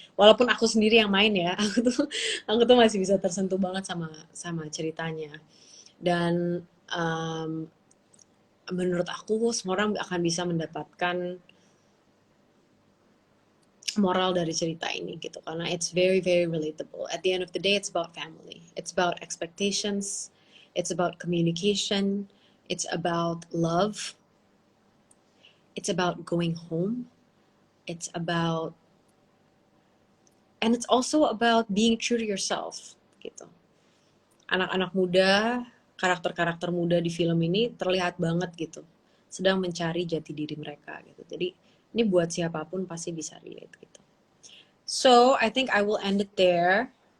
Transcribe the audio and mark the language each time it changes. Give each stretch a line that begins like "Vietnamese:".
Indonesian: Walaupun aku sendiri yang main ya, aku tuh masih bisa tersentuh banget sama ceritanya. Dan menurut aku semua orang akan bisa mendapatkan moral dari cerita ini gitu, karena
English: it's very very relatable. At the end of the day, it's about family, it's about expectations, it's about communication, It's about love. It's about going home. It's about, and it's also about being true to yourself gitu.
Indonesian: Anak-anak muda, karakter-karakter muda di film ini terlihat banget gitu, sedang mencari jati diri mereka gitu. Jadi ini buat siapapun pasti bisa relate gitu.
English: So I think I will end it there.